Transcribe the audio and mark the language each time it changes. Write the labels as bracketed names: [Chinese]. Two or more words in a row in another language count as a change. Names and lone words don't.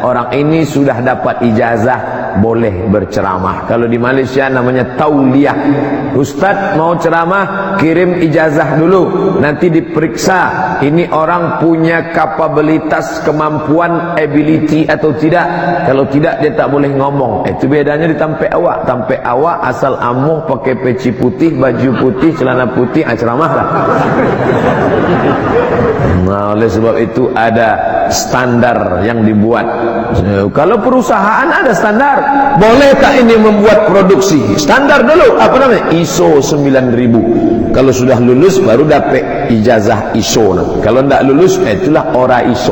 [Indonesian] Orang ini sudah dapat ijazah, boleh berceramah. Kalau di Malaysia namanya tauliyah. Ustaz mau ceramah, kirim ijazah dulu, nanti diperiksa ini orang punya kapabilitas, kemampuan, ability atau tidak. Kalau tidak, dia tak boleh ngomong. [Minangkabau] Itu bedanya di tampek awak. Tampek awak asal amuh, pakai peci putih, baju putih, celana putih, ceramah lah. [Indonesian] Nah, oleh sebab itu ada standar yang dibuat. Kalau perusahaan ada standar. Boleh tak ini membuat produksi? Standar dulu, apa namanya? ISO 9000. Kalau sudah lulus baru dapat ijazah ISO. Kalau tidak lulus, itulah ora ISO.